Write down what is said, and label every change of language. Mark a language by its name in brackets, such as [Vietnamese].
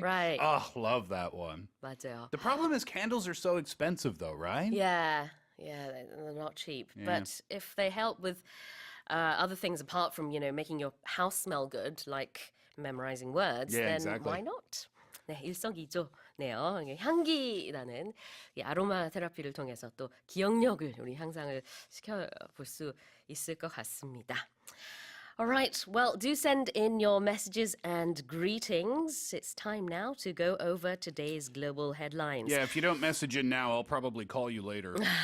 [English] Right. Oh, love that one. [Korean] 맞아요. [English] The problem is candles are so expensive though, right? Yeah, they're not cheap. But if they help with other things apart from, making your house smell good, like memorizing words, Yeah, then exactly. why not? [Korean] 네, 일석이조네요. 이게 향기라는 이 아로마 테라피를 통해서 또 기억력을 우리 향상을 시켜볼 수 있을 것 같습니다. [English] All right, well, do send in your messages and greetings. It's time now to go over today's global headlines. Yeah, if you don't message in now, I'll probably call you later.